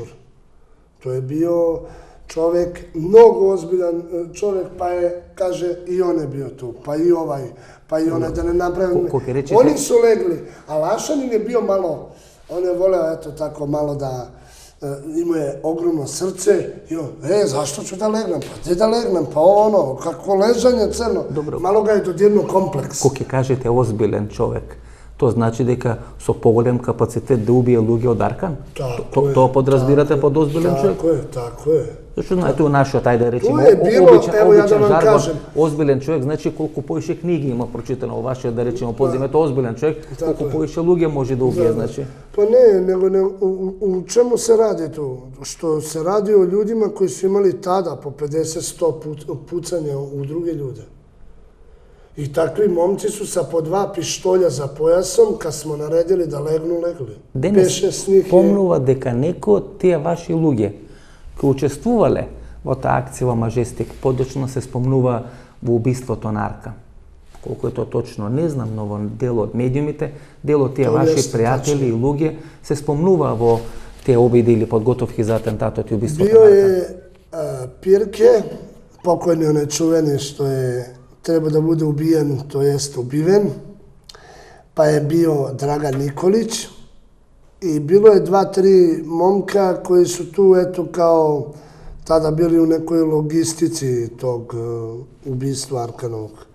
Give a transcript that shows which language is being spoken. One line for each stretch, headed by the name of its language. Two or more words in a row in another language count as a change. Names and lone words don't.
Serbian: To je bio čovjek, mnogo ozbiljan čovjek, pa je, kaže, i on je bio tu, pa i ovaj, pa i onaj, da ne napravim. Oni su legli, a Lašanin je bio malo, on je voleo, eto, tako malo da imao je ogromno srce i on, zašto ću da legnem? Pa gdje da legnem? Pa ono, kako ležanje crno. Malo ga je dodirnuo kompleks.
Macedonian: Кога ќе кажете озбилен човек, тоа значи дека со поголем капацитет да убие луѓе од Аркан? Тоа подразбирате под озбилен човек?
Serbian: Tako je.
Macedonian: Зашто знаете у нашиот, ајде да речеме, обичен жаргон, озбилен човек, значи колку поише книги има прочитано во вашиот, да речеме, подземјето, озбилен човек, колку поише луѓе може да убие, значи.
Serbian: Pa ne, nego u čemu se radi tu? Što se radi o ljudima koji su imali tada po 50-100 pucanja u druge ljude. I takvi momci su sa po 2 pištolja za pojasom, kad smo naredili da legnu, legli.
Macedonian: Денес помнува дека некои од тие ваши луѓе кои учествувале во таа акција во Мажестик, подочно се спомнува во убиството на Аркан. Колку е тоа точно не знам, но во дел од медиумите, дел од тие ваши пријатели и луѓе се спомнува во тие обиди или подготовки за атентатот и убиството на Аркан.
Serbian: Био е Пирке, покојни оне чувени што е treba da bude ubijen, to jest ubiven, pa je bio Dragan Nikolić i bilo je 2-3 momka koji su tu, eto, kao tada bili u nekoj logistici tog ubistva Arkanovog.